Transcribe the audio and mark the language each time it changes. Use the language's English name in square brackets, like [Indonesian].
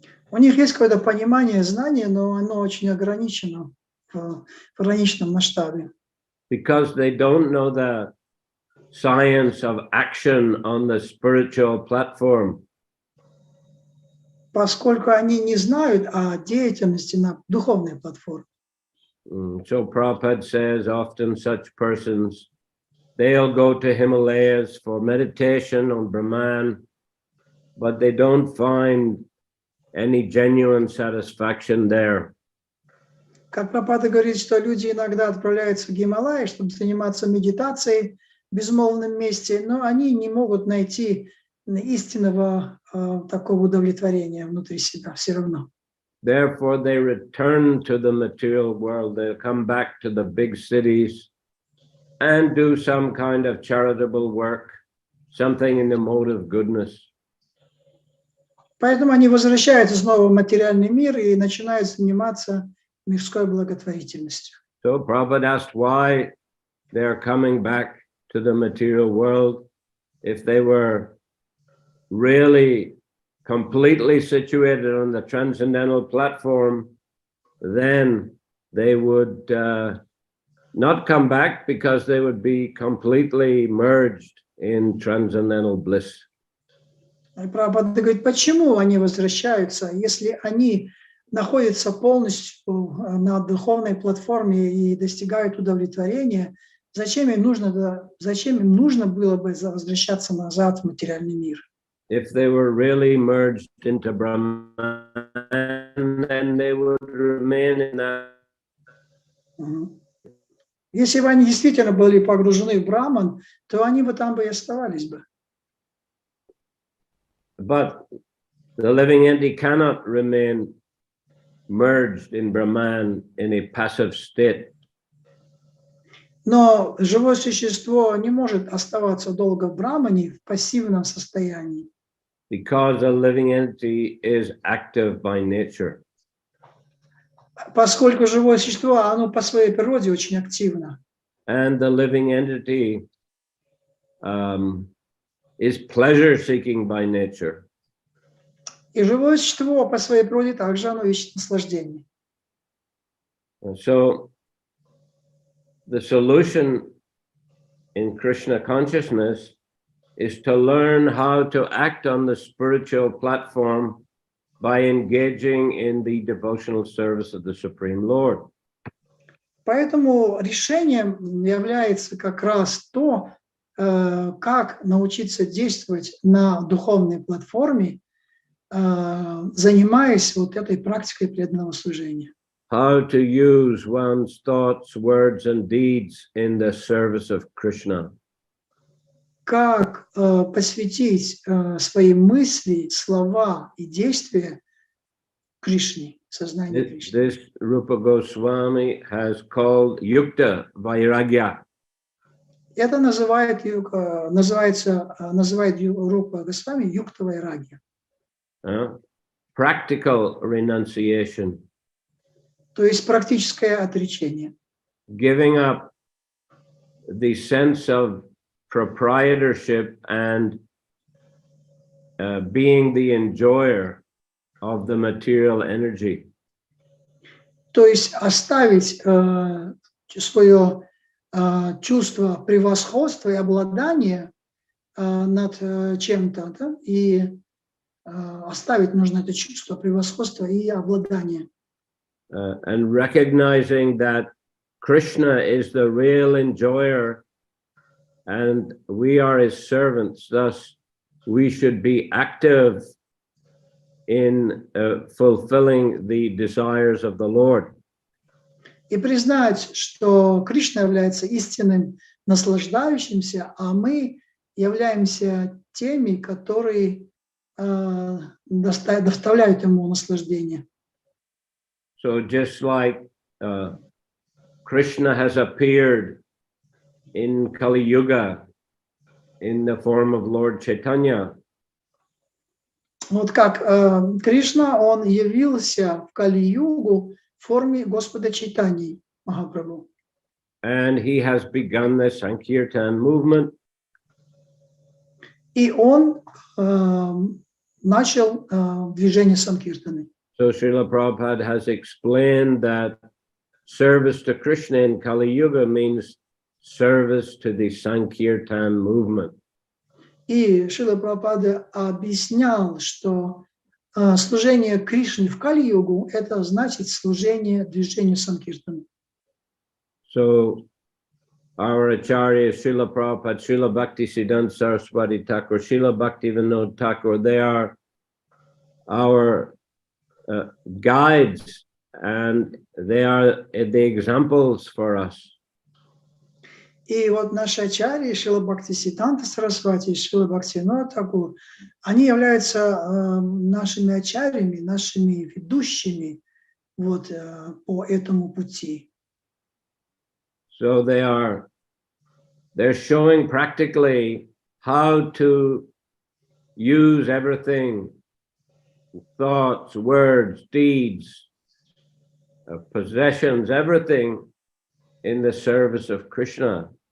[Russian] У них есть какое-то понимание, знание, но оно очень ограничено в ограниченном масштабе. [English] Because they don't know the science of action on the spiritual platform. [Russian] Поскольку они не знают о деятельности на духовной платформе. [English] So Prabhupada says often such persons, they'll go to Himalayas for meditation on Brahman, but they don't find any genuine satisfaction there. [Russian] Как Прабхупада говорит, что люди иногда отправляются в Гималайи, чтобы заниматься медитацией, безмолвном месте, но они не могут найти истинного такого удовлетворения внутри себя все равно. [English] Therefore, they return to the material world. They'll come back to the big cities and do some kind of charitable work, something in the mode of goodness. [Russian] Поэтому они возвращаются снова в материальный мир и начинают заниматься мирской благотворительностью. [English] So Prabhupada asked why they're coming back to the material world. If they were really completely situated on the transcendental platform, then they would not come back because they would be completely merged in transcendental bliss. [Russian] И Прабхупада говорит, почему они возвращаются, если они находятся полностью на духовной платформе и достигают удовлетворения, зачем им нужно было бы возвращаться назад в материальный мир? [English] If they were really merged into Brahman, then they would remain in that. [Russian] Если бы они действительно были погружены в Браман, то они бы там бы и оставались бы. [English] But the living entity cannot remain merged in Brahman in a passive state. [Russian] Но живое существо не может оставаться долго в Брамане в пассивном состоянии. [English] Because a living entity is active by nature. [Russian] Поскольку живое существо, оно по своей природе очень активно. [English] And the living entity is pleasure-seeking by nature. [Russian] И живое существо по своей природе также оно ищет наслаждение. [English] So the solution in Krishna consciousness is to learn how to act on the spiritual platform by engaging in the devotional service of the Supreme Lord. [Russian] Поэтому решением является как раз то, как научиться действовать на духовной платформе, занимаясь вот этой практикой преданного служения. [English] How to use one's thoughts, words, and deeds in the service of Krishna. [Russian] Как посвятить свои мысли, слова и действия Кришне, сознанию Кришны. [English] This Rupa Goswami has called yukta vairagya. [Russian] Это называет Рупа Госвами юкта вайрагья. [English] Practical renunciation. [Russian] То есть практическое отречение. [English] Giving up the sense of proprietorship and being the enjoyer of the material energy. [Russian] То есть оставить свое чувство превосходства и обладания над чем-то, да? И оставить нужно это чувство превосходства и обладания. [English] And recognizing that Krishna is the real enjoyer and we are his servants, thus we should be active in fulfilling the desires of the Lord. [Russian] И признать, что Кришна является истинным наслаждающимся, а мы являемся теми, которые доставляют ему наслаждение. [English] So just like Krishna has appeared in Kali Yuga in the form of Lord Chaitanya. [Russian] Вот как Кришна, он явился в Кали-югу в форме Господа Чайтаньи, Махапрабху. [English] And he has begun the Sankirtan movement. [Russian] И он начал движение Санкиртаны. [English] So Srila Prabhupada has explained that service to Krishna in Kali Yuga means service to the Sankirtan movement. [Russian] И Шрила Прабхупада объяснял, что служение Кришне в Кали-югу – это значит служение движению Санкиртаны. [English] So our Acharya, Srila Prabhupada, Srila Bhaktisiddhanta Saraswati Thakur, Srila Bhaktivinoda Thakur, they are our guides and they are the examples for us. [Russian] И вот наши ачарьи, Шрила Бхактивиданта Сарасвати и Шрила Бхактивинода Тхакур, они являются нашими ачарьями, нашими ведущими вот, по этому пути. [English] So they're showing practically how to use everything, thoughts, words, deeds, possessions, everything in the service of Krishna.